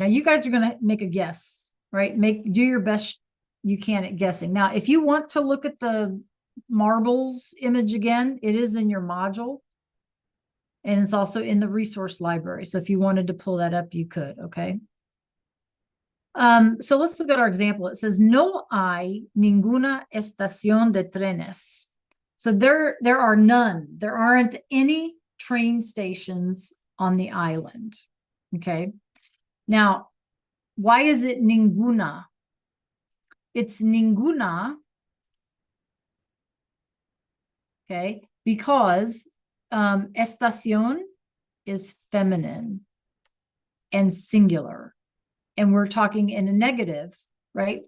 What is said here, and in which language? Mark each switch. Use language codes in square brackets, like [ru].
[en] Now you guys are going to make a guess, right? Do your best you can at guessing. Now, if you want to look at the marbles image again, it is in your module. And it's also in the resource library. So if you wanted to pull that up, you could, okay? So let's look at our example. [es] It says, no hay ninguna estación de trenes. [en] So there are none. There aren't any train stations on the island, okay? Now, why is it ninguna? It's ninguna, okay, because estación is feminine and singular, and we're talking in a negative, right?